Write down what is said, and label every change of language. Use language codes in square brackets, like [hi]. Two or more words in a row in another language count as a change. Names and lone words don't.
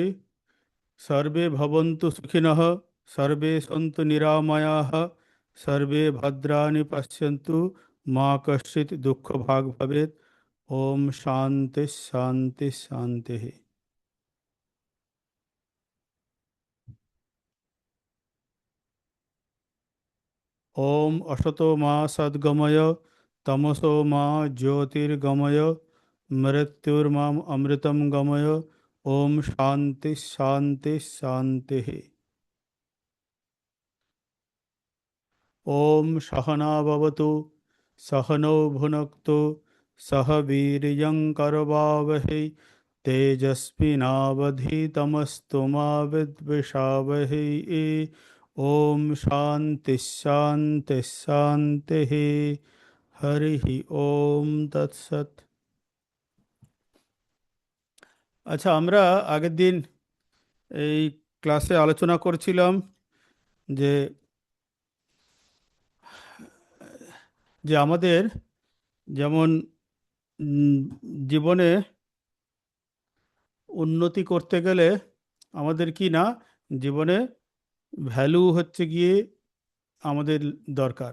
[sa] সর্বে ভবন্তু সুখিনঃ, সর্বে সন্তু নিরাময়াঃ, সর্বে ভদ্রাণি পশ্যন্তু, মা কশ্চিৎ দুঃখ ভাগ ভবেৎ। ওম শান্তি শান্তি শান্তি। ওম অসতো মা সদ্গময়, তমসো মা জ্যোতির্গময়, মৃত্যুর্মাম অমৃতম গময়। ওম শান্তি শান্তি শান্তি। ওম সহনাভবতু, सहनौ भुनक्तु, सह वीर्यङ्करवावहै, तेजस्विनावधीतमस्तु मा विद्विषावहै। ओम शांति शांति शांति। हरि ओम तत्सत्। [bn] আচ্ছা, আমরা আগের দিন এই ক্লাসে আলোচনা করছিলাম যে যে আমাদের যেমন উম, জীবনে উন্নতি করতে গেলে আমাদের কি না, জীবনে ভ্যালু হচ্ছে গিয়ে আমাদের দরকার।